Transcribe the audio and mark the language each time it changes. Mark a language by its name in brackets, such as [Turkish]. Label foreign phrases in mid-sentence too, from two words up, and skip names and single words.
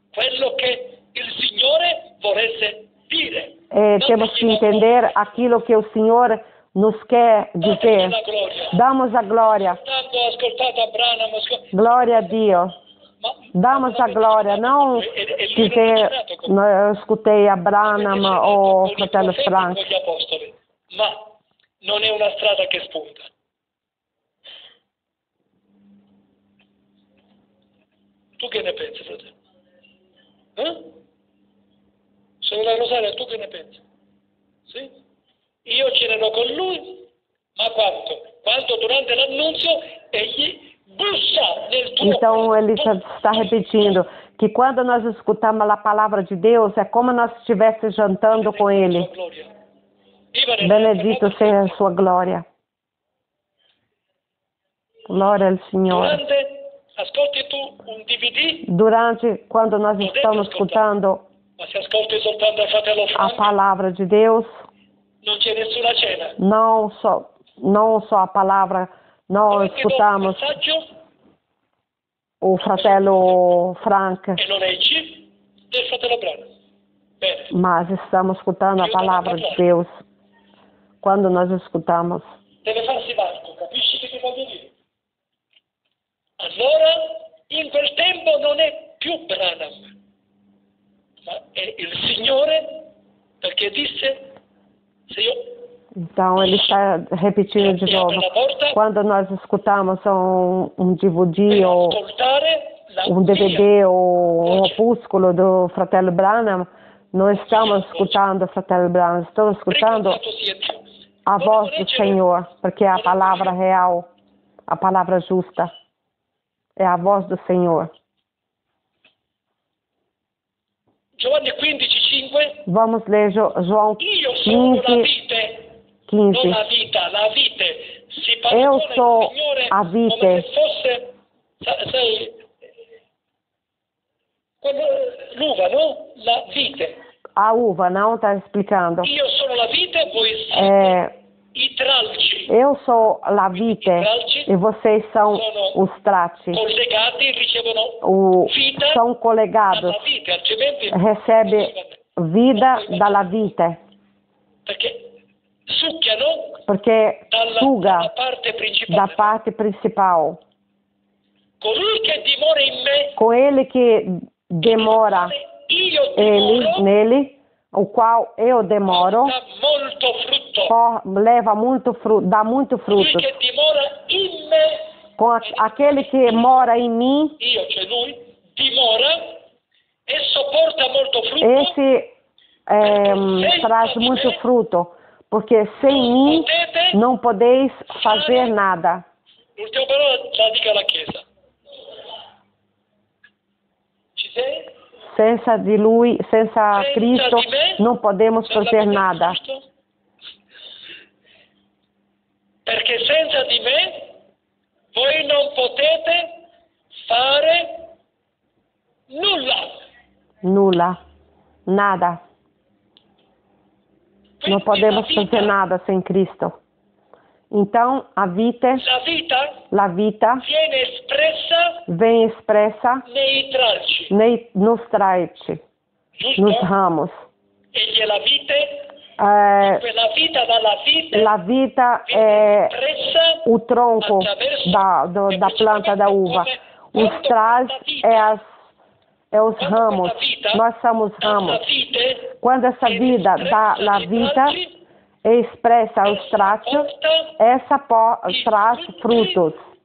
[Portuguese] Temos que entender aquilo que o Senhor nos quer dizer. Damos a glória. Glória a Deus. Damos a glória. Não dizer, eu escutei a Branham ou o fratello Frank. [Italian] Ma non è una strada che spunta. Tu che ne pensi, fratello? Sorella Rosaria, tu che ne pensi? Sì? Io cenerò con lui, ma quanto durante l'annunzio egli bussa nel tuo [Portuguese] Então ele está repetindo que quando nós escutamos a palavra de Deus é como nós estivéssemos jantando com ele. Benedito seja a sua glória. Glória ao Senhor. Durante, quando nós estamos escutando a palavra de Deus, não só a palavra, não escutamos o fratello Frank, [Italian] e non leggi del fratello Branham. Bene. [Portuguese] mas estamos escutando a palavra de Deus. Quando nós escutamos, [Italian] Deve farsi Marco, capisci che ti voglio dire? Allora, in quel tempo non è più Branham, ma è il Signore, perché disse, se io [Portuguese] então ele está repetindo de novo. Quando nós escutamos um DVD ou um DVD ou um opúsculo do fratello Branham, não estamos escutando o fratello Branham, estamos escutando a voz do Senhor, porque é a palavra real, a palavra justa, é a voz do Senhor. [Italian] Giovanni 15:5. [Portuguese] Vamos ler João 15. [Italian] Non la vita, la vite. Si [Portuguese] Eu [Italian] paragona [Portuguese] sou [Italian] il Signore [Portuguese] a [Italian] come [Portuguese] vite. [Italian] se fosse, sai, l'uva, no? La vite. [Portuguese] A uva, não está explicando. [Italian] Io sono la vite, voi siete i tralci. [Portuguese] Eu sou a vite e vocês são os trati. [Italian] Collegati, ricevono vita [Portuguese] são colegados. [Italian] dalla vite, altrimenti [Portuguese] Recebe vida [Italian] dalla vite. perché succhiano [Portuguese] Porque suga [Italian] dalla parte principale. [Portuguese] da parte principal. [Italian] Colui che dimora in me, [Portuguese] Com ele que demora [Italian] io dimoro, [Portuguese] nele, o qual eu demoro, [Italian] dà molto frutto. [Portuguese] leva muito fruto, dá muito [Italian] Colui [Portuguese] fruto. [Italian] che dimora in me, [Portuguese] Com aquele que mora em mim, [Italian] io, cioè lui, dimora, esso porta molto frutto. [Portuguese] esse traz muito fruto, porque sem mim não podeis fazer nada. [Italian] L'ultima parola la dica alla Chiesa. Ci sei? Senza di Lui, senza Cristo, [Portuguese] não podemos fazer nada. [Italian] Perché senza di me voi non potete fare nulla. Nulla, [Portuguese] nada. Não podemos fazer nada sem Cristo. Então, a vita vem expressa [Italian] nei tralci. [Portuguese] nos tralci, nos ramos. [Italian] E la vita [Portuguese] é o tronco da planta da uva. Os tralci é os ramos. Nós somos ramos. Quando essa vida dá a vida, expressa os traços, essa traz frutos.